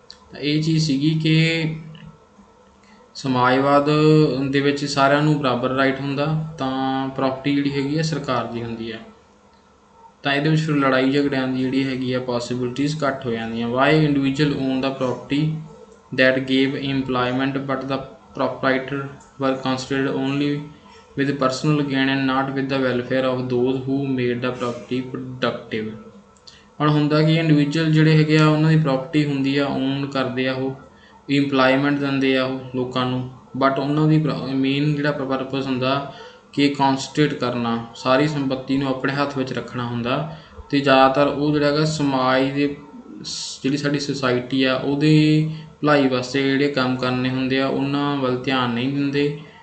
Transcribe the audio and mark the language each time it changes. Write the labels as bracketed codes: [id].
[pa] ਤਾਂ ਇਹ ਚੀਜ਼ ਸੀਗੀ ਕਿ ਸਮਾਜਵਾਦ ਦੇ ਵਿੱਚ ਸਾਰਿਆਂ ਨੂੰ ਬਰਾਬਰ ਰਾਈਟ ਹੁੰਦਾ, ਤਾਂ ਪ੍ਰੋਪਰਟੀ ਜਿਹੜੀ ਹੈਗੀ ਹੈ ਸਰਕਾਰ ਦੀ ਹੁੰਦੀ ਹੈ। ਤਾਂ ਇਹਦੇ ਵਿੱਚ ਫਿਰ ਲੜਾਈ ਝਗੜਿਆਂ ਦੀ ਜਿਹੜੀ ਹੈਗੀ ਆ ਪੋਸੀਬਿਲਿਟੀਜ਼ ਘੱਟ ਹੋ ਜਾਂਦੀਆਂ। [en] Why individual own the property that gave employment, but the proprietor were considered only with personal gain and not with the welfare of those who made the property productive। [pa] ਹੁਣ ਹੁੰਦਾ ਕਿ ਇੰਡੀਵਿਜੂਅਲ ਜਿਹੜੇ ਹੈਗੇ ਆ ਉਹਨਾਂ ਦੀ ਪ੍ਰੋਪਰਟੀ ਹੁੰਦੀ ਆ, on ਕਰਦੇ ਆ, ਉਹ ਇੰਪਲਾਈਮੈਂਟ ਦਿੰਦੇ ਆ ਉਹ ਲੋਕਾਂ ਨੂੰ, ਬਟ ਉਹਨਾਂ ਦੀ ਮੇਨ ਜਿਹੜਾ ਪਰਪਸ ਹੁੰਦਾ ਕਿ ਕੌਂਸਟੇਟ ਕਰਨਾ, ਸਾਰੀ ਸੰਪत्ति ਨੂੰ ਆਪਣੇ ਹੱਥ ਵਿੱਚ ਰੱਖਣਾ ਹੁੰਦਾ। ਅਤੇ ਜ਼ਿਆਦਾਤਰ ਉਹ ਜਿਹੜਾ ਹੈਗਾ ਸਮਾਜ ਦੇ ਜਿਹੜੀ ਸਾਡੀ ਸੁਸਾਇਟੀ ਆ ਉਹਦੇ ਭਲਾਈ ਵਾਸਤੇ ਜਿਹੜੇ ਕੰਮ ਕਰਨੇ ਹੁੰਦੇ ਆ ਉਹਨਾਂ ਵੱਲ ਧਿਆਨ ਨਹੀਂ ਦਿੰਦੇ।